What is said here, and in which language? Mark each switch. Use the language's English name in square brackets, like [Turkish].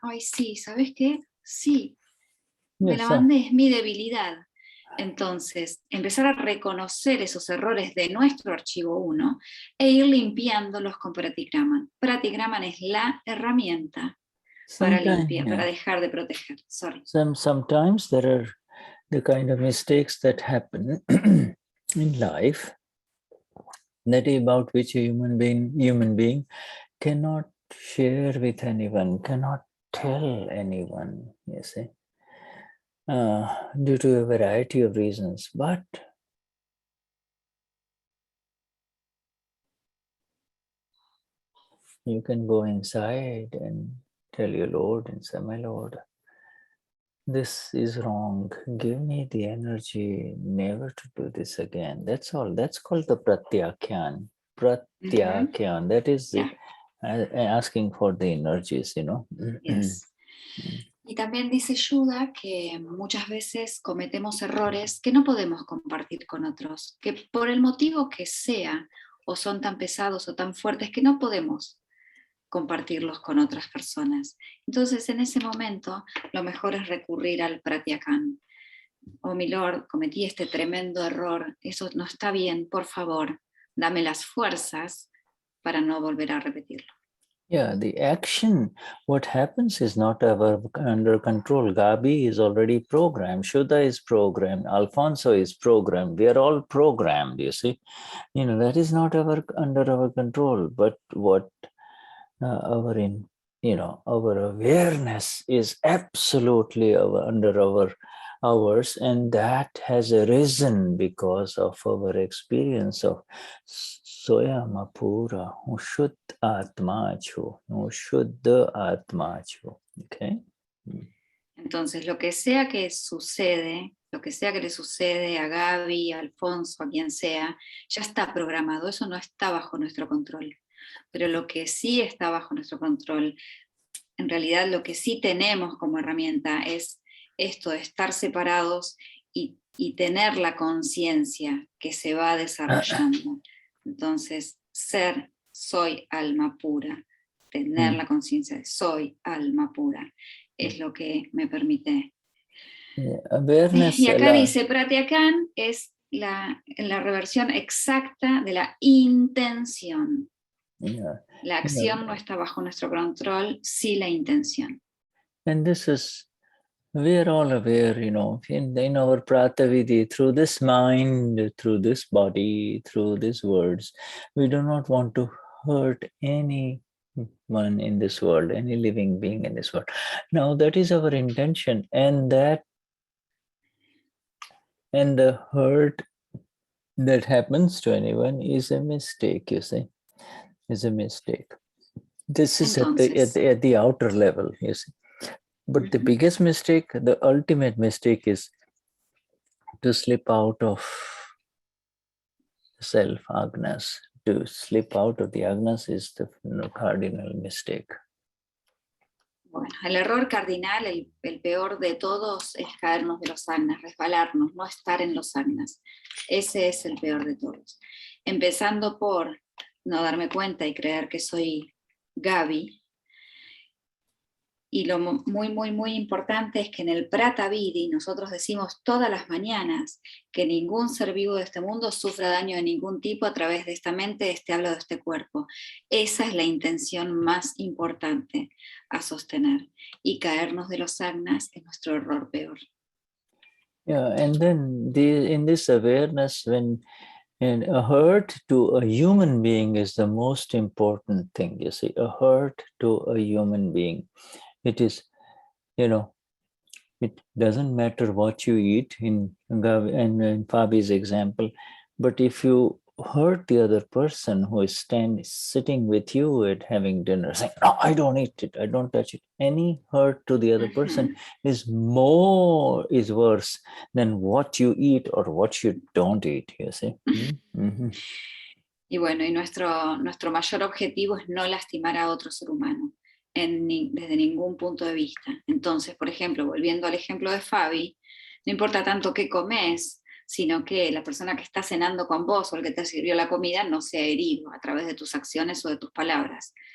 [Spanish] Ay, sí, ¿sabes qué? Sí, me la mandé, es mi debilidad. Entonces, empezar a reconocer esos errores de nuestro archivo 1 e ir limpiándolos con pratikraman. Pratikraman es la herramienta para [English] Sometimes, [Spanish] limpiar, para dejar de proteger. [English] Sorry. Sometimes there are the kind of mistakes that happen in life that about which a human being cannot share with anyone, cannot tell anyone, you see, due to a variety of reasons. But you can go inside and tell your Lord and say, my Lord, this is wrong. Give me the energy never to do this again. That's all. That's called the pratyakyan. Pratyakyan. That is asking for the energies, you know. Yes. [Spanish] Y también dice Shuddha que muchas veces cometemos errores que no podemos compartir con otros, que por el motivo que sea, o son tan pesados o tan fuertes que no podemos compartirlos con otras personas. Entonces, en ese momento, lo mejor es recurrir al pratyakyan. Oh, mi Lord, cometí este tremendo error, eso no está bien, por favor, dame las fuerzas para no volver a repetirlo. [English] Yeah, the action, what happens is not under control. Gabi is already programmed. Shuddha is programmed. Alfonso is programmed. We are all programmed, you see. You know, that is not under our control. But what our awareness is absolutely under ours, and that has arisen because of our experience of Soyama Pura, Vishuddhatma Chu, Vishuddhatma Chu. Okay. [Spanish] Entonces, lo que sea que sucede, lo que sea que le sucede a Gaby, a Alfonso, a quien sea, ya está programado, eso no está bajo nuestro control. Pero lo que sí está bajo nuestro control, en realidad lo que sí tenemos como herramienta es esto de estar separados y tener la conciencia que se va desarrollando. Entonces, soy alma pura, tener la conciencia de soy alma pura, es lo que me permite. Y acá dice, Pratyakyan es la reversión exacta de la intención. La acción no está bajo nuestro control, sí la intención. [English] And this is, we are all aware, you know, in our Pratavidhi, through this mind, through this body, through these words, we do not want to hurt anyone in this world, any living being in this world. Now that is our intention, and the hurt that happens to anyone is a mistake, you see, is a mistake. This is at the outer level, you see. But the biggest mistake, the ultimate mistake, is to slip out of self, agnas. To slip out of the agnas is the cardinal mistake. [Spanish] Bueno, el error cardinal, el peor de todos, es caernos de los agnas, resbalarnos, no estar en los agnas. Ese es el peor de todos. Empezando por no darme cuenta y creer que soy Gaby. Y lo muy, muy, muy importante es que en el Pratavidhi nosotros decimos todas las mañanas que ningún ser vivo de este mundo sufra daño de ningún tipo a través de esta mente, de este habla, de este cuerpo. Esa es la intención más importante a sostener. Y caernos de los agnas es nuestro error peor. [English] Yeah, and then in this awareness, when a hurt to a human being is the most important thing, you see, a hurt to a human being. It is, you know, it doesn't matter what you eat in Fabi's example, but if you hurt the other person who is sitting with you at having dinner, saying, no, I don't eat it, I don't touch it. Any hurt to the other person is worse than what you eat or what you don't eat, you see. [Spanish] Y bueno, y nuestro mayor objetivo es no lastimar a otro ser humano. Desde ningún punto de vista. Entonces, por ejemplo, volviendo al ejemplo de Fabi, no importa tanto qué comes, sino que la persona que está cenando con vos o el que te sirvió la comida no sea herido a través de tus acciones o de tus palabras.